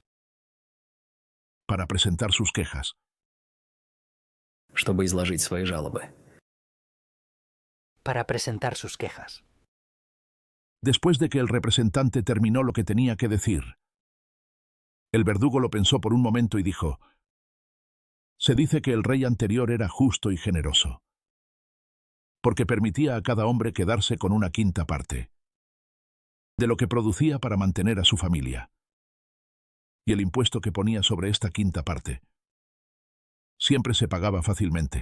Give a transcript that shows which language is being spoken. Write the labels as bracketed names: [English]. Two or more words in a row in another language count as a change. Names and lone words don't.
[Spanish] Para presentar sus quejas. [Russian] чтобы изложить свои жалобы. [Spanish] para presentar sus quejas. Después de que el representante terminó lo que tenía que decir, el verdugo lo pensó por un momento y dijo: se dice que el rey anterior era justo y generoso, porque permitía a cada hombre quedarse con una quinta parte de lo que producía para mantener a su familia, y el impuesto que ponía sobre esta quinta parte siempre se pagaba fácilmente.